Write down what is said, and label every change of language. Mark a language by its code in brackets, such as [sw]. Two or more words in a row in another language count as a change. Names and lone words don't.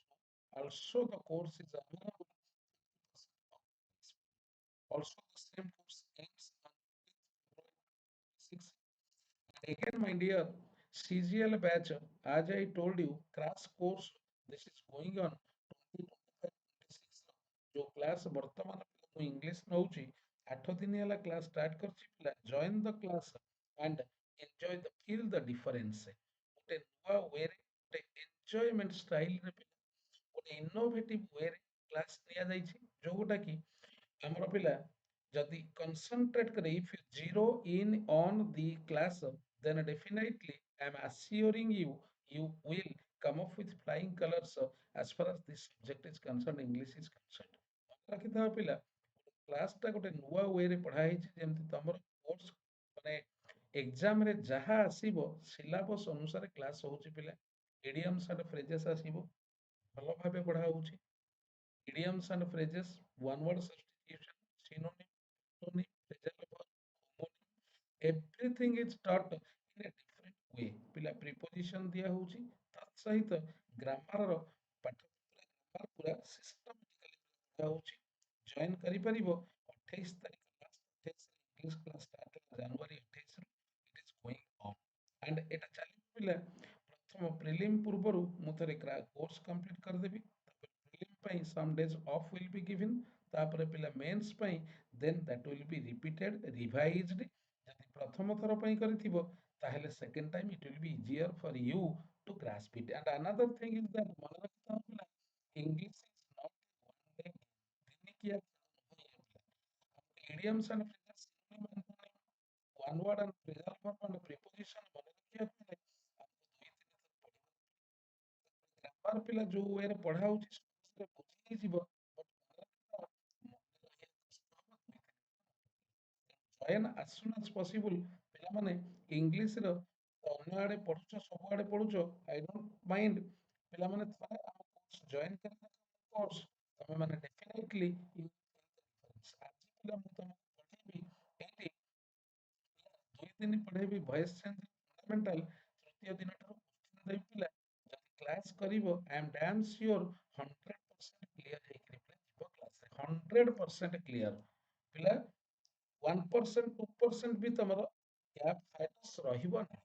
[en] Also, the course is available. Also, the same course ends on 6. Again, my dear, CGL batch, as I told you, crash course, this is going on 2025-26. [hi] जो क्लास वर्तमान [or] ମୁଁ ଇଂଲିଶ ନଉଛି 8 ଦିନ ହେଲା [en] class start [or] କରିଛି ପିଲା [en] join the class and enjoy the feel the difference [or] ଗୋଟେ ନୂଆ ୱେରେ ଗୋଟେ ଏନ୍ଜୟମେଣ୍ଟ ଷ୍ଟାଇଲରେ ପିଲା ଗୋଟେ ଇନୋଭେଟିଭ ୱେରେ କ୍ଲାସ ନିଆଯାଇଛି ଯୋଉଟା କି ଆମର ପିଲା ଯଦି କନସେଣ୍ଟ୍ରେଟ କରି [en] if you zero in on the class then definitely I am assuring you you will come up with flying colors as far as this subject is concerned, English is concerned. [or] ରଖିଥିବା ପିଲା କ୍ଲାସଟା ଗୋଟେ ନୂଆ ୱେରେ ପଢା ହେଇଛି ଯେମିତି ତମର କୋର୍ସ ମାନେ ଏକ୍ସାମରେ ଯାହା ଆସିବ ସିଲାବସ ଅନୁସାରେ କ୍ଲାସ ହଉଛି ପିଲା [en] idioms and phrases [or] ଆସିବ ଭଲ ଭାବେ ପଢା ହଉଛି [en] idioms and phrases, one word substitution, synonym, antonyms, phrasal verb, homonym, everything is taught in a different way. [or] ପିଲା preposition ଦିଆ ହଉଛି ତା ସହିତ ଗ୍ରାମାରର ପାଠ ଗ୍ରାମାର ପୁରା ସିଷ୍ଟମାଟିକାଲି ପଢା ହଉଛି ଜଏନ୍ କରିପାରିବ 28 ତାରିଖ [en] last 28 English class start [or] ହେଲା ଜାନୁଆରୀ 28 ରୁ [en] it is going on and [or] ଏଟା ଚାଲିବ ପିଲା ପ୍ରଥମ ପ୍ରିଲିମ୍ ପୂର୍ବରୁ ମୁଁ ଥରେ [en] course complete [or] କରିଦେବି prelim ପାଇଁ [en] some days off will be given [or] ତାପରେ ପିଲା mains ପାଇଁ [en] then that will be repeated revised [or] ଯଦି ପ୍ରଥମ ଥର ପାଇଁ କରିଥିବ ତାହେଲେ [en] second time it will be easier for you to grasp it and another thing is that [or] ମନେ ରଖିଥାଅ ପିଲା [en] English is not one day [or] ଦିନିକିଆ [en] idioms and phrases synonym antonym one word and phrasal verb and preposition [or] ମନେ ରଖିବାକୁ ହେଲେ ଆମକୁ 2-3 ଥର ପଢିବାକୁ ଗ୍ରାମାର ପିଲା ଯୋଉ ୱେରେ ପଢା ହଉଛି ସହଜରେ ବୁଝି ହେଇଯିବ [en] join as soon as possible [or] ପିଲାମାନେ ଇଂଲିଶର ଅନ୍ୟ ଆଡେ ପଢୁଛ ସବୁଆଡେ ପଢୁଛ [en] I don't mind [or] ପିଲାମାନେ ଥରେ ଆମ [en] course join [or] କରି କୋର୍ସ ତମେ ମାନେ ଡେଫିନେଟଲି ଆଜି ପିଲା ମୁଁ ତମକୁ ପଢେଇବି ଏଇଠି 2 ଦିନ ପଢେଇବି [en] voice change fundamental [or] ତୃତୀୟ ଦିନ ଠାରୁ କୋଶ୍ଚିନ୍ ଦେବି ପିଲା ଯଦି କ୍ଲାସ୍ କରିବ [en] I am damn sure [or] 100% କ୍ଲିୟର ହେଇକିରି ପିଲା ଯିବ କ୍ଲାସରେ 100% କ୍ଲିୟର ପିଲା 1% 2% ବି ତମର ଗ୍ୟାପ୍ ସାଇନସ୍ ରହିବ ନାହିଁ।